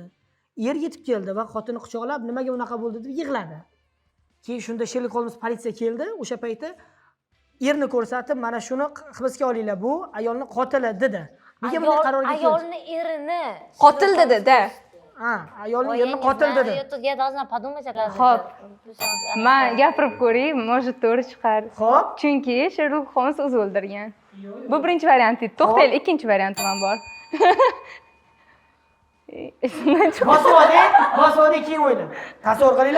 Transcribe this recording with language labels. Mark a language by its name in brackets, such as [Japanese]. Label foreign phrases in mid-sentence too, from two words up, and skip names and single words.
[Uzbek] Er yetib keldi va xotini quchoqlab, nimaga unaqa bo'ldi deb yig'ladi. Keyin shunda Sherlok Holmes politsiya keldi, o'sha paytda erni ko'rsatib, mana shuni hibsga olinglar, bu ayolning qotili dedi. Nega bunday qarorga keldi? Ayolni erini. Qotil dedi-da. Ha, ayolning erini qotil dedi. [Russian] Я должна подумать, [Uzbek] Xo'p. Men gapirib ko'ray, может to'g'ri chiqar. Xo'p. Chunki Sherlok Holmes o'zi o'ldirgan. Bu birinchi variant edi. To'xtaylik, ikkinchi variantim ham bor. Esimdan chiqib Bosvodi keyin o'yla. Tasavvur qilinglar.